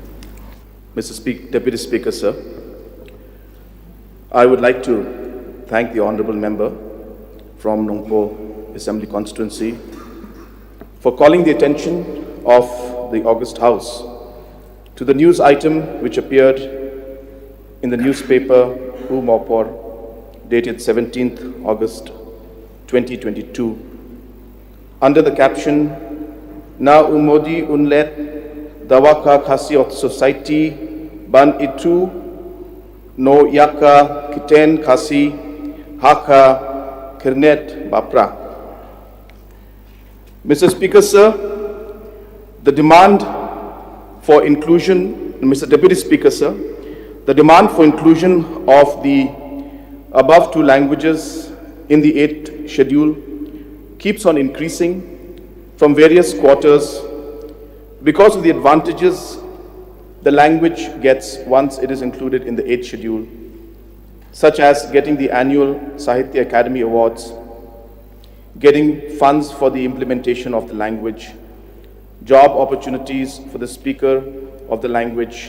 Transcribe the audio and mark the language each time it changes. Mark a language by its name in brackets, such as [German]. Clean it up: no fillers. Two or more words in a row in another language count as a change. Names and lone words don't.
[English] Deputy Speaker, sir, I would like to thank the Honourable Member from Nongpo Assembly Constituency for calling the attention of the August House to the news item which appeared in the newspaper Khubor dated 17th August 2022 under the caption Na Umodi Unlet Dawaka Khasi of Society Ban Itu No Yaka Kiten Khasi Haka Kernet Bapra. Mr. Speaker, sir, the demand for inclusion, Mr. Deputy Speaker, sir, the demand for inclusion of the above two languages in the 8th schedule keeps on increasing from various quarters because of the advantages the language gets once it is included in the 8th schedule, such as getting the annual Sahitya Academy Awards, getting funds for the implementation of the language, job opportunities for the speaker of the language.